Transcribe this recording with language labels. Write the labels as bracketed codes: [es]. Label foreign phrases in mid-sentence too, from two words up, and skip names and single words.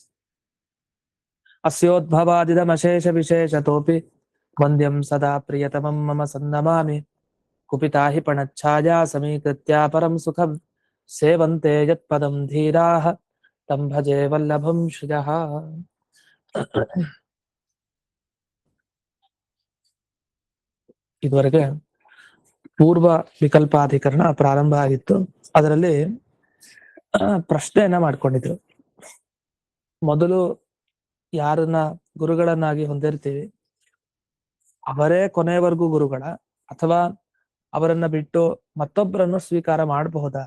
[sa] अस्योद्भवादिदमशेषविशेषतोऽपि वन्द्यं सदा प्रियतमं मम सन्नमामि कुपिता हि पणच्छाया समीकृत्या परं सुखं सेवन्ते यत्पदं धीराः तं भजे वल्लभं श्रियः [kn] ಇದುವರೆಗೆ ಪೂರ್ವ ವಿಕಲ್ಪಾಧಿಕರಣ ಪ್ರಾರಂಭ ಆಗಿತ್ತು. ಅದರಲ್ಲಿ ಪ್ರಶ್ನೆಯನ್ನ ಮಾಡ್ಕೊಂಡಿದ್ರು. ಮೊದಲು ಯಾರನ್ನ ಗುರುಗಳನ್ನಾಗಿ ಹೊಂದಿರ್ತೀವಿ ಅವರೇ ಕೊನೆಯವರೆಗೂ ಗುರುಗಳ, ಅಥವಾ ಅವರನ್ನ ಬಿಟ್ಟು ಮತ್ತೊಬ್ಬರನ್ನು ಸ್ವೀಕಾರ ಮಾಡಬಹುದಾ?